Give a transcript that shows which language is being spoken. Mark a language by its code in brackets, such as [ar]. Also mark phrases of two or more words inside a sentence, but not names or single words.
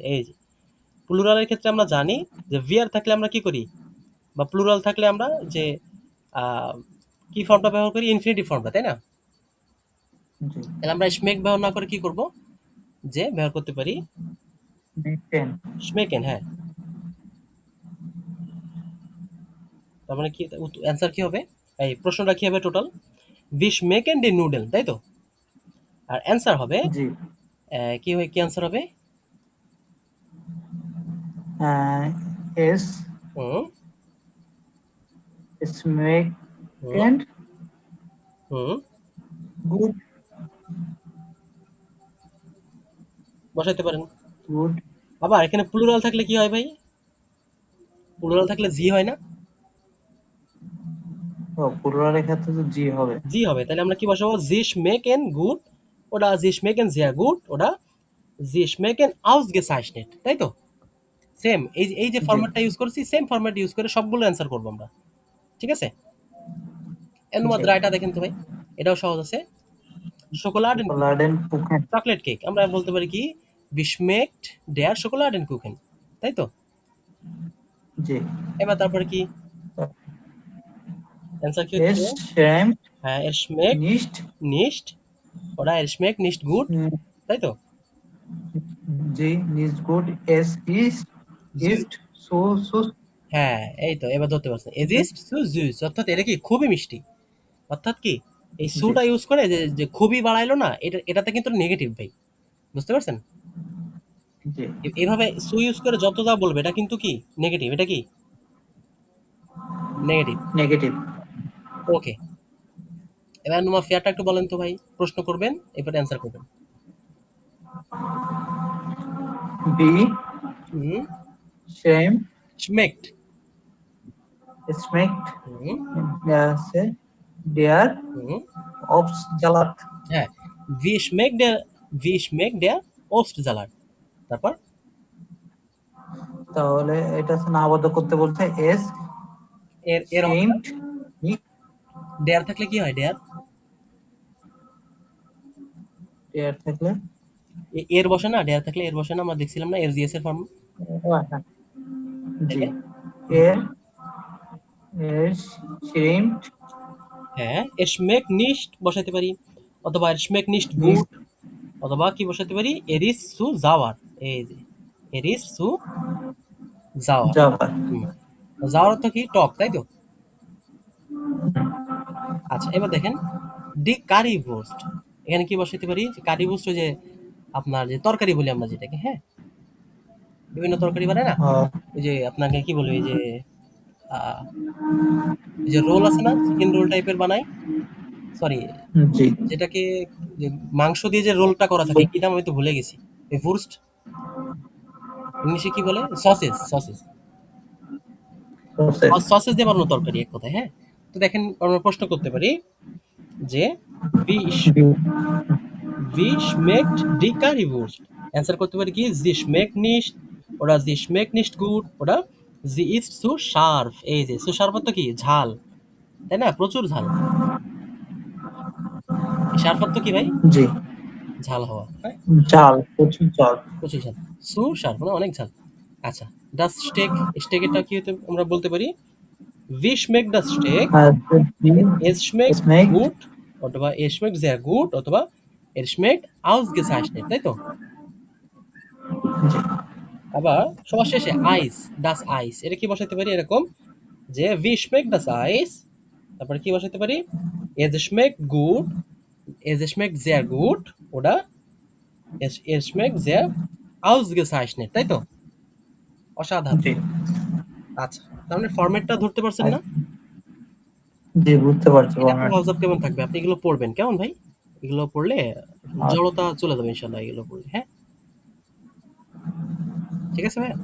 [bn] এই যে প্লুরালের ক্ষেত্রে আমরা জানি যে ভিআর থাকলে আমরা কি করি, বা প্লুরাল থাকলে আমরা যে কি ফর্মটা ব্যবহার করি, ইনফিনিটিভ ফর্মটা, তাই না? জি তাহলে আমরা schmeck ব্যবহার না করে কি করব, যে ব্যবহার করতে পারি বিটেন schmecken। হ্যাঁ, তার মানে কি অ্যান্সার কি হবে, এই প্রশ্নটা কি হবে টোটাল, [de] wie schmecken die Nudeln, [bn] তাই তো? আর অ্যান্সার হবে জি কি অ্যান্সার হবে, এস হুম স্মেক হুম এন্ড হুম গুড বসাইতে পারেন। গুড আবার এখানে প্লুরাল থাকলে কি হয় ভাই, প্লুরাল থাকলে জি হয় না? ও পুরোটার ক্ষেত্রে তো জি হবে জি হবে, তাহলে আমরা কি বসাবো, [de] Sie schmecken gut oder sie schmecken sehr gut oder sie schmecken ausgezeichnet, [bn] তাই তো? সেম এই যে জি ফরম্যাটটা ইউজ করছি, সেম ফরম্যাট ইউজ করে সবগুলো অ্যান্সার করবো আমরা, ঠিক আছে? এর জি মধ্যে এটা দেখেন তো ভাই, এটাও সহজ আছে, শোকোলাড [de] laden Kuchen [bn] চকলেট কেক, আমরা বলতে পারি কি [de] wie schmeckt der Schokoladen Kuchen, [bn] তাই তো? জি এবার তারপরে কি অ্যান্সার কি এস হচ্ছে, শ্যাম [de] হ্যাঁ er schmeckt [bn] নিস্ট [de] nicht oder er schmeckt nicht gut, [bn] তাই তো? [de] Sie nicht gut es is ist so so [bn] হ্যাঁ এই তো এবার ধরতে পারছেন, [de] es ist zu süß, [bn] অর্থাৎ এটা কি খুবই মিষ্টি। অর্থাৎ কি এই জি সুটা ইউজ করে যে যে খুবই বাড়াইলো না, এটাতে কিন্তু নেগেটিভ ভাই, বুঝতে পারছেন? জি এভাবে সু ইউজ করে যত যা বলবে এটা কিন্তু কি নেগেটিভ, এটা কি নেগেটিভ। নেগেটিভ ওকে, এবার তোমার ফেয়ারটা একটু বলেন তো ভাই, প্রশ্ন করবেন এরপরে অ্যান্সার করবেন। বি হুম, শ্যাম schmeckt schmeckt হুম, আছে der হুম, Obstsalat. হ্যাঁ, [de] wie schmeckt der Obstsalat? [bn] তারপর তাহলে এটা হচ্ছে নামবদ্ধ করতে বলছে এস এর হবে না? [de] schmeckt nicht [bn] der থাকলে কি হয় der? der থাকলে এর বসে না, der থাকলে এর বসে না, আমরা দেখছিলাম না এর জিএস এর ফর্ম। [de] হ্যাঁ, Sie er er schmeckt [bn] হ্যাঁ, [de] er schmeckt nicht [bn] বসাতে পারি, অথবা [de] er schmeckt nicht gut, [bn] অথবা কি বসাতে পারি, [de] er is zu sauer. [bn] এই যে [de] er is zu sauer. [bn] যাবার হুম, যাওয়ার অর্থ কি? টক, তাই তো? আচ্ছা, এবার দেখেন ডি কারি বুস্ট, এখানে কি বসাতে পারি? কারি বুস্ট, যে আপনার যে তরকারি বলি আমরা যেটাকে, হ্যাঁ, বিভিন্ন তরকারি বানায় না, ওই যে আপনাকে কি বলবো, এই যে এই যে রোল আছে না, চিকেন রোল টাইপের বানাই, সরি, জি যেটাকে যে মাংস দিয়ে যে রোলটা করা থাকে, কি নাম আমি তো ভুলে গেছি, এই ভুর্স্ট, ইংলিশে কি বলে? সসেজ, সসেজ, process সসেজ দিয়ে বানানো তরকারি এক কথায়, হ্যাঁ। তো দেখেন আমরা প্রশ্ন করতে পারি যে [de] wie schmeckt die Currywurst? [bn] অ্যান্সার করতে পারি কি [de] sie schmeckt nicht, oder sie schmeckt nicht gut, oder sie ist zu scharf। [bn] এই যে [de] zu scharf [bn] অর্থ কি? ঝাল, তাই না? প্রচুর ঝাল। scharf অর্থ কি ভাই? জি ঝাল হওয়া, হ্যাঁ, চাল প্রচুর চাল প্রচুর ঝাল। [de] zu scharf [bn] মানে অনেক ঝাল। আচ্ছা, [de] das Steak, [bn] স্টেকেরটা কি হতে আমরা বলতে পারি [de] wie schmeckt das Steak? [bn] আর [de] es schmeckt [bn] schmeckt [de] gut, অথবা es schmeckt sehr gut, অথবা es schmeckt ausgezeichnet, [bn] তাই তো? জি আবার সবার শেষে আইস, [de] das Eis, [bn] এটা কি বসাতে পারি এরকম যে [de] wie schmeckt das Eis? [bn] তারপরে কি বসাতে পারি? [de] es schmeckt gut, es schmeckt sehr gut, oder es schmeckt sehr ausgezeichnet, [bn] তাই তো? অসাধারণ। জি আচ্ছা, তাহলে ফরম্যাটটা ধরতে পারছেন না? জি বুঝতে পারছি এটা আপনার হাউস কেমন থাকবে? আপনি এগুলো পড়বেন কেমন ভাই? এগুলো পড়লে জড়তা চলে যাবে ইনশাআল্লাহ, এগুলো পড়লে, হ্যাঁ, ঠিক আছে ভাই?